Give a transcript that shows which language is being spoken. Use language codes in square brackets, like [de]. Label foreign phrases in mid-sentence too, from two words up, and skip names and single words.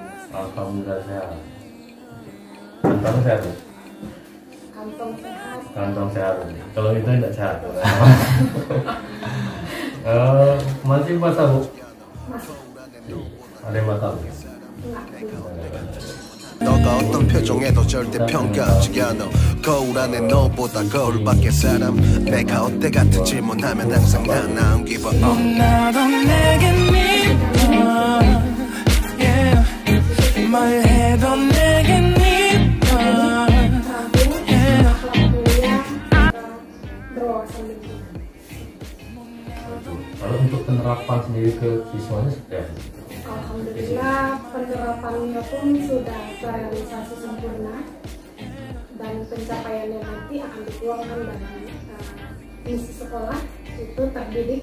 [id] Alhamdulillah sehat. Kantong sehat Bu? Kantong sehat. Kantong sehat ini. Kalau itu tidak sehat. Masih basah Bu? Masih. Ada yang batal? Enggak. [ko] 너가 어떤 표정에도 절대 평가하지 않아. 거울 안에 너보다 거울 밖의 사람. 내가 어때 같은 질문하면 항상 난 [en] I don't give a fuck. [ko] 나도 내게 미워 yeah. 뭘 해도 내게 미워 [id] Kalau untuk penerapan sendiri ke siswanya seperti apa? Alhamdulillah penerapannya pun sudah terrealisasi sempurna dan pencapaiannya nanti akan dituangkan dalam misi sekolah itu terdidik,